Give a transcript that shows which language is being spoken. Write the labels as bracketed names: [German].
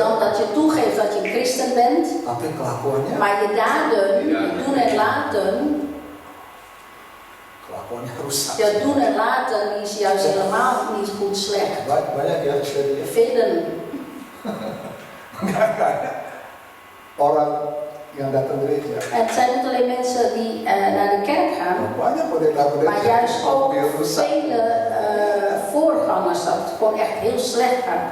[Dutch] dan dat je toegeeft dat je een christen bent, [Indonesian] tapi kelakuannya [Dutch] maar je daden, je doen en laten, [Indonesian] kelakuannya rusak. [Dutch] je doen en laten is juist helemaal niet goed slecht. [Indonesian] Banyak ya jadi [Dutch] Velen. [Indonesian] orang yang datang gereja. [Dutch] En het zijn niet alleen mensen die naar de kerk gaan, [Indonesian] Banyak pendeta-pendeta [Dutch] maar juist ook [Indonesian] yang rusak. [Dutch] vele voorgangers dat het gewoon echt heel slecht gaat.